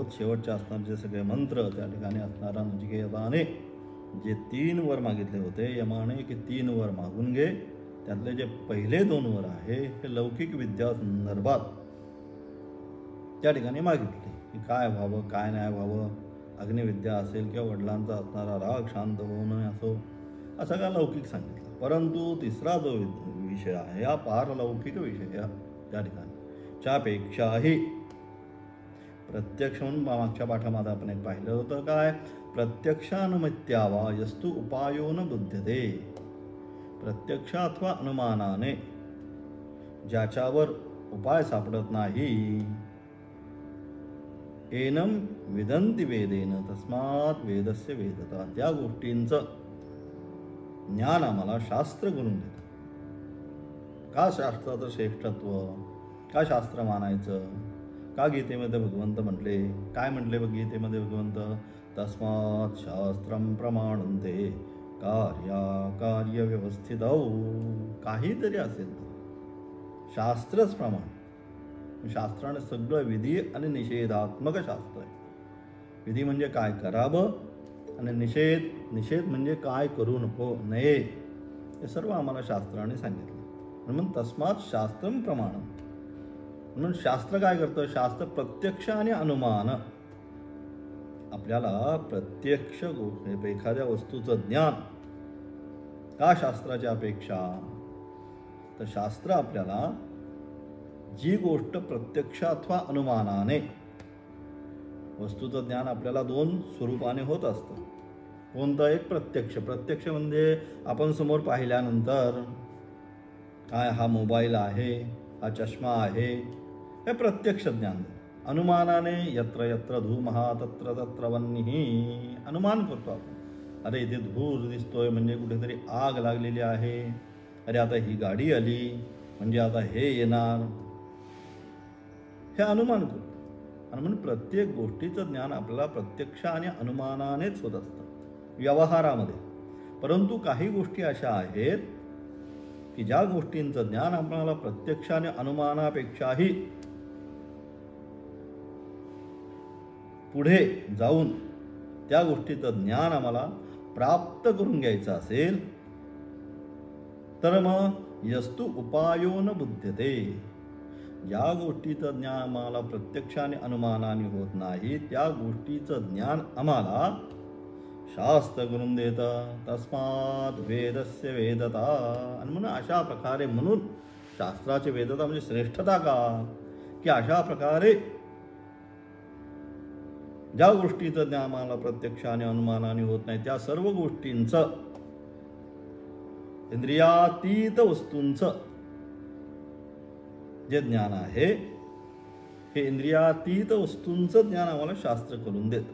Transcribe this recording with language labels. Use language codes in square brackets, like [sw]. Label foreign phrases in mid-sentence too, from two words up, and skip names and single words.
[mr] शेवटचे असणारे जे सगळे मंत्र त्या ठिकाणी असणारा नचिकेताने जे 3 वर मागितले होते, यमाने की 3 वर मागून घे, त्यातले जे पहिले 2 वर आहे हे लौकिक विद्या संदर्भात त्या ठिकाणी मागितले की काय व्हावं काय नाही व्हावं, अग्निविद्या असेल किंवा वडिलांचा असणारा राग शांत होणं असो, असं काय लौकिक सांगितलं। परंतु तिसरा जो विषय आहे हा पारलौकिक विषय त्या ठिकाणी च्यापेक्षाही प्रत्यक्ष म्हणून मागच्या पाठामध्ये आपण एक पाहिलं होतं काय, [sa] प्रत्यक्षानुमित्यावा यस्तु उपायो न बुध्यते। [mr] प्रत्यक्ष अथवा अनुमानाने ज्याच्यावर उपाय सापडत नाही, [sa] एनम विदंती वेदेन तस्मात् वेदस्य वेदता, [mr] त्या गोष्टींचं ज्ञान आम्हाला शास्त्र करून देतं। का शास्त्राचं श्रेष्ठत्व, का शास्त्र मानायचं, का गीतेमध्ये भगवंत म्हटले, काय म्हटले गीतेमध्ये भगवंत, [sa] तस्मात् शास्त्रं प्रमाणन्ते कार्य व्यवस्थितौ। [mr] काहीतरी असेल तर शास्त्रच प्रमाण। शास्त्राने सगळं विधी आणि निषेधात्मक शास्त्र आहे। विधी म्हणजे काय करावं आणि निषेध म्हणजे काय करू नये, हे सर्व आम्हाला शास्त्राने सांगितलं। [sa] म्हणून तस्मात् शास्त्रं प्रमाणं, [mr] म्हणून शास्त्र काय करतं, शास्त्र प्रत्यक्ष आणि अनुमान, आपल्याला प्रत्यक्ष एखाद्या वस्तूचं ज्ञान। का शास्त्राच्या अपेक्षा, तर शास्त्र आपल्याला जी गोष्ट प्रत्यक्ष अथवा अनुमानाने, वस्तूचं ज्ञान आपल्याला 2 स्वरूपाने होत असतं। कोणतं, एक प्रत्यक्ष म्हणजे आपण समोर पाहिल्यानंतर काय हा मोबाईल आहे, हा चष्मा आहे, हे प्रत्यक्ष ज्ञान। [sa] अनुमानाने यत्र यत्र धूमः तत्र तत्र वह्निः, [mr] अनुमान करतो आपण, अरे इथे धूर दिसतोय म्हणजे कुठेतरी आग लागलेली आहे, अरे आता ही गाडी आली म्हणजे आता हे येणार, हे अनुमान करतो। आणि म्हणून प्रत्येक गोष्टीचं ज्ञान आपल्याला प्रत्यक्ष आणि अनुमानानेच होत असतं व्यवहारामध्ये। परंतु काही गोष्टी अशा आहेत की ज्या गोष्टींचं ज्ञान आपल्याला प्रत्यक्ष आणि अनुमानापेक्षाही पुढे जाऊन त्या गोष्टीचं ज्ञान आम्हाला प्राप्त करून घ्यायचं असेल तर मग [sa] यस्तु उपायो न बुध्यते। [mr] ज्या गोष्टीचं ज्ञान आम्हाला प्रत्यक्ष आणि अनुमानाने होत नाही, त्या गोष्टीचं ज्ञान आम्हाला शास्त्र करून देतं। [sa] तस्मात् वेदस्य वेदता, [mr] आणि म्हणून अशा प्रकारे, म्हणून शास्त्राची वेदता म्हणजे श्रेष्ठता का, की अशा प्रकारे ज्या गोष्टीचं ज्ञान आम्हाला प्रत्यक्ष आणि अनुमानाने होत नाही, त्या सर्व गोष्टींचं, इंद्रियातीत वस्तूंचं जे ज्ञान आहे, हे इंद्रियातीत वस्तूंचं ज्ञान आम्हाला शास्त्र करून देतं।